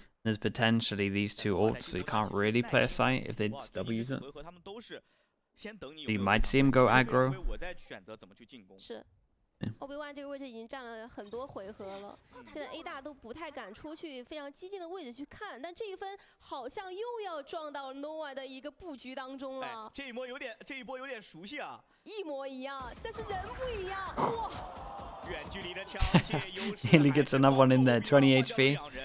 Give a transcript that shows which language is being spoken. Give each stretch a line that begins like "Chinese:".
English: There's potentially these 2 ults, so you can't really play a site if they double use it. So you might see him go aggro.
Chinese: 是。 OB1 这个位置已经站了很多回合了，现在 A 大都不太敢出去非常激进的位置去看，但这一分好像又要撞到 nova 的一个布局当中了。这一波有点熟悉啊，一模一样，但是人不一样。哇！远距离的枪械优势。
English: Nearly gets another one in there, 20 HP.